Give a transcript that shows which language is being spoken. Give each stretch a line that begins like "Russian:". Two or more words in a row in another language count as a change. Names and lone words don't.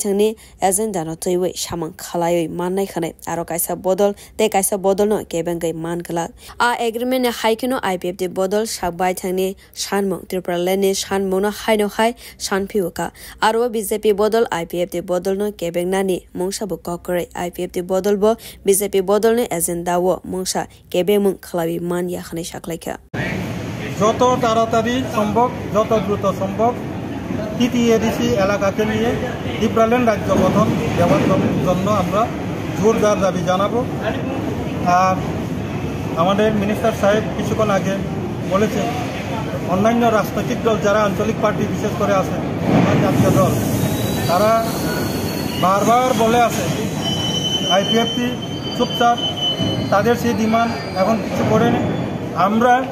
Kok Borok: Thangni Agenda no Toiwe Shamang Khalayoi Mannai Khane Aro Kaisa Bodol Te Kaisa Bodol no Kebengai Mankala Agreement ni Haikino IPFT Bodol Sakbai Thangni Shanmung Triparalani Shanmung no Haino Hai Shanpiuka Aro BJP Bodol IPFT Bodol no Kebengnani Mungsha bu Kokore IPFT Bodol bo BJP Bodol ne Agenda wo Mungsha Kebemung Khlabi Man Yakhane Shaklaika
Bangla: যত তাড়াতাড়ি সম্ভব যত দ্রুত সম্ভব TTADC এলাকাকে নিয়ে ত্রিপুরাল্যান্ড রাজ্য গঠন দেওয়ার জন্য আমরা জোরদার দাবি জানাবো আর আমাদের মিনিস্টার সাহেব কিছুক্ষণ আগে বলেছেন অন্যান্য রাজনৈতিক দল যারা আঞ্চলিক পার্টি বিশেষ করে আছে জাতীয় দল তারা বারবার বলে আছে IPFT চুপচাপ তাদের সেই ডিমান্ড এখন কিছু করেনি আমরা